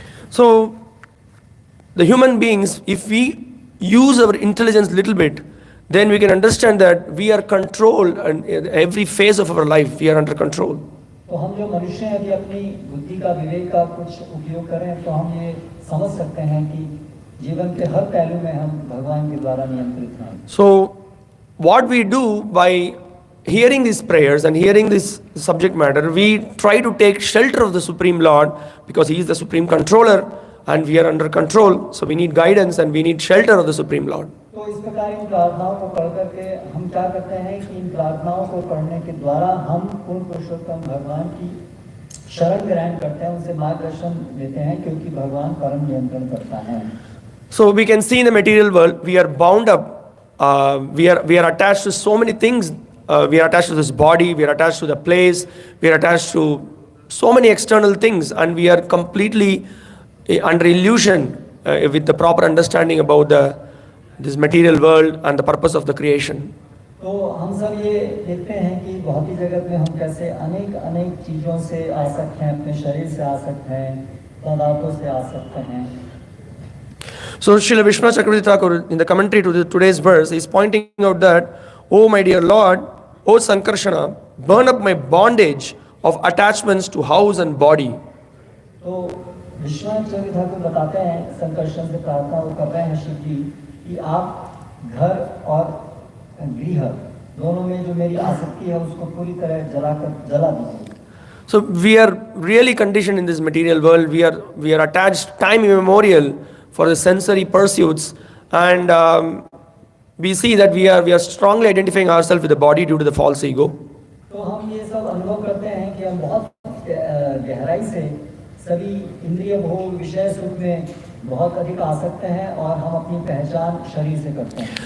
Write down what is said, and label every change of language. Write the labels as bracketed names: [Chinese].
[English] So the human beings, if we use our intelligence little bit, then we can understand that we are controlled and every phase of our life we are under control. [Hindi] तो हम जो मनुष्य हैं यदि अपनी बुद्धि का, विवेक का कुछ उपयोग करें तो हम ये समझ सकते हैं कि जीवन के हर पहलू में हम भगवान के द्वारा नियंत्रित हैं. [English] So what we do by hearing these prayers and hearing this subject matter, we try to take shelter of the Supreme Lord because He is the Supreme Controller and we are under control. So we need guidance and we need shelter of the Supreme Lord. [Hindi] तो इस प्रकार इन प्रार्थनाओं को पढ़ करके हम क्या करते हैं कि इन प्रार्थनाओं को पढ़ने के द्वारा हम पूर्ण पुरुषोत्तम भगवान की शरण ग्रहण करते हैं, उनसे मार्गदर्शन लेते हैं, क्योंकि भगवान परम नियंत्रण करता है. [English] So we can see in the material world, we are bound up, we are attached to so many things. We are attached to this body, we are attached to the place, we are attached to so many external things, and we are completely under illusion with the proper understanding about this material world and the purpose of the creation. [Hindi] तो हम सब ये देखते हैं कि भौतिक जगत में हम कैसे अनेक चीज़ों से आसक्त हैं, अपने शरीर से आसक्त हैं, पदार्थों से आसक्त हैं. [English] So Srila Vishnu Chakravarti Thakur, in the commentary to today's verse, is pointing out that, "Oh my dear Lord, O Sankarshana, burn up my bondage of attachments to house and body." [Hindi] तो विश्वनाथ चक्रवर्ती ठाकुर बताते हैं, संकर्षण से प्रार्थना वो कर रहे हैं शिव जी कि आप घर और गृह दोनों में जो मेरी आसक्ति है उसको पूरी तरह जला दीजिए. [English] So we are really conditioned in this material world. We are attached time immemorial for the sensory pursuits, and we see that we are strongly identifying ourselves with the body due to the false ego. [Hindi] तो हम ये सब अनुभव करते हैं कि हम बहुत गहराई से सभी इंद्रिय भोग विषय सुख में बहुत अधिक आसक्त हैं और हम अपनी पहचान शरीर से करते हैं.